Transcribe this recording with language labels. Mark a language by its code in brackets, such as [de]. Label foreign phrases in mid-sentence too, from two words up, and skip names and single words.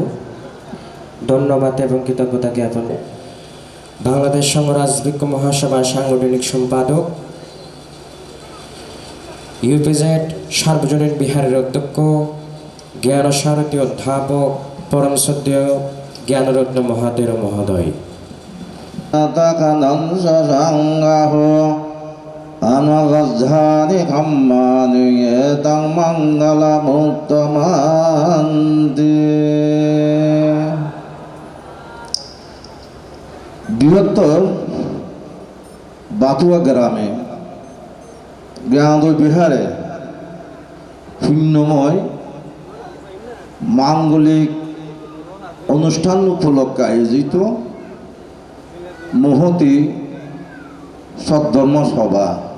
[bn] ধন্যবাদ এবং কৃতজ্ঞতা জ্ঞাপন বাংলাদেশ সংঘ রাজবৃক্ষ মহাসভার সাংগঠনিক সম্পাদক, ইউপিজেড সার্বজনীন বিহারের অধ্যক্ষ, জ্ঞানসারথী অধ্যাপক, পরম শ্রদ্ধেয় জ্ঞানরত্ন মহাতের মহোদয়। [pi] अनवधानि खम्मानि एतं मङ्गलमुत्तमान्ति। [bn] বৃহত্তর বাতুয়া গ্রামে জ্ঞানোদয় বিহারে শূন্যময় মাঙ্গলিক অনুষ্ঠান উপলক্ষে আয়োজিত মহতি সদ্ধর্ম সভা।